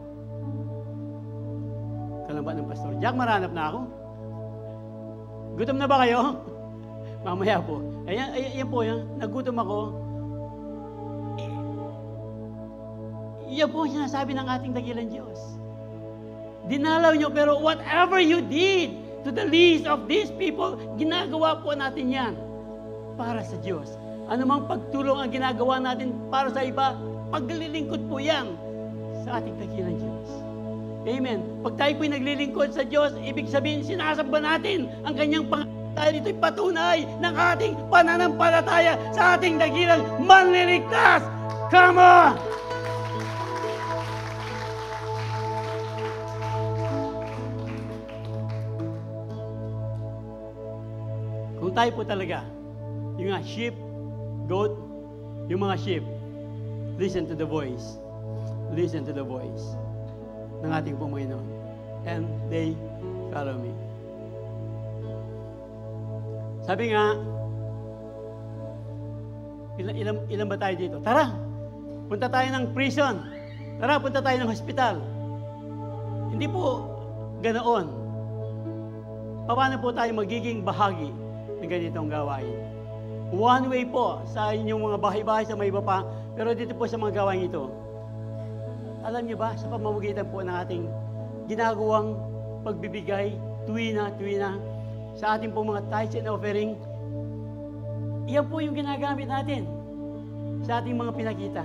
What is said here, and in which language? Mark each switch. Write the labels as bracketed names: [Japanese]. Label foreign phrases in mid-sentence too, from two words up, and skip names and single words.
[Filipino] Kailan ba ng pastor? Jack, maranap na ako. Gutom na ba kayo? Mamaya po. Ayan po yan. Nagutom ako. Yan po ang sinasabi ng ating dakilang Diyos. Dinalaw nyo, pero [English] whatever you did to the least of these people, [Filipino] ginagawa po natin yan para sa Diyos. Ano mang pagtulong ang ginagawa natin para sa iba, paglilingkod po yan sa ating dakilang Diyos. Amen. Pag tayo po'y naglilingkod sa Diyos, ibig sabihin, sinasamba natin ang kanyang dahil ito'y patunay ng ating pananampalataya sa ating dakilang manliligtas. [English] Come on! [Filipino] Kung tayo po talaga, yung mga sheep, goat, yung mga sheep, [English] listen to the voice. Listen to the voice [Filipino] ng ating Panginoon. [English] And they follow me. [Filipino] Sabi nga, ilan ba tayo dito? Tara, punta tayo ng prison. Tara, punta tayo ng hospital. Hindi po ganoon. Paano po tayo magiging bahagi ng ganitong gawain? [English] One way [Filipino] po sa inyong mga bahay-bahay sa may iba pa, pero dito po sa mga gawain ito. Alam niyo ba, sa pamamagitan po ng ating ginagawang pagbibigay, tuwina, sa ating po mga [English] tithes and offering, [Filipino] iyan po yung ginagamit natin sa ating mga pinakita.